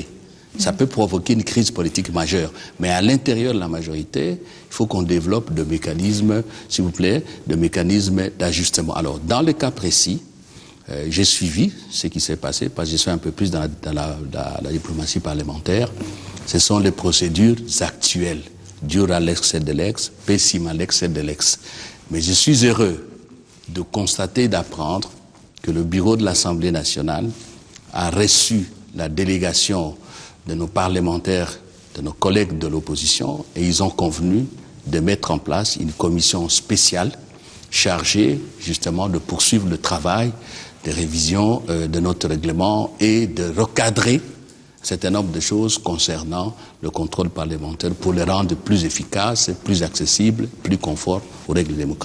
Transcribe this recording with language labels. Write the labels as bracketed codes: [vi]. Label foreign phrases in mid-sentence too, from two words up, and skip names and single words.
[fr] Ça peut provoquer une crise politique majeure. Mais à l'intérieur de la majorité, il faut qu'on développe des mécanismes, s'il vous plaît, des mécanismes d'ajustement. Alors, dans le cas précis, j'ai suivi ce qui s'est passé, parce que je suis un peu plus dans la diplomatie parlementaire. Ce sont les procédures actuelles. [la] Dura lex sed lex, pessima lex sed lex. [fr] Mais je suis heureux de constater, d'apprendre que le bureau de l'Assemblée nationale a reçu la délégation de nos parlementaires, de nos collègues de l'opposition, et ils ont convenu de mettre en place une commission spéciale chargée justement de poursuivre le travail de révision de notre règlement et de recadrer un certain nombre de choses concernant le contrôle parlementaire pour le rendre plus efficace, plus accessible, plus conforme aux règles démocratiques.